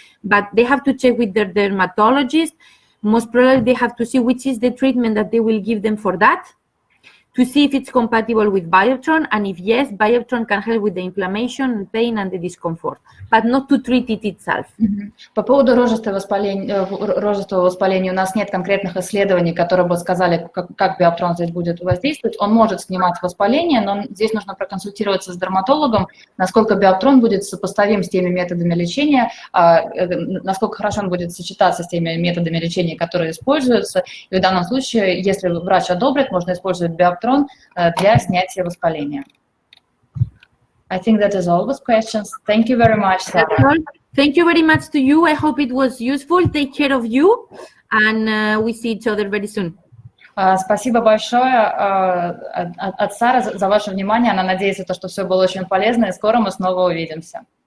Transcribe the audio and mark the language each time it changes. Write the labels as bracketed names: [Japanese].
[English] But they have to check with their dermatologist. Most probably they have to see which is the treatment that they will give them for that, to see if it's compatible with Bioptrone, and if yes, Bioptrone can help with the inflammation, pain, and the discomfort, but not to treat it itself. [Russian] По поводу рожистого воспаления у нас нет конкретных исследований, которые бы сказали, как Биоптрон здесь будет воздействовать. Он может снимать воспаление, но здесь нужно проконсультироваться с дерматологом, насколько Биоптрон будет сопоставим с теми методами лечения, насколько хорошо он будет сочетаться с теми методами лечения, которые используются. И в данном случае, если врач одобрит, можно использовать Биоптрон для снятия воспаления. [English] I think that is all with questions. Thank you very much, Sarah. Thank you very much to you. I hope it was useful. Take care of you, and we see each other very soon. [Russian] Спасибо большое от Сары за ваше внимание. Она надеется, что все было очень полезно, и скоро мы снова увидимся.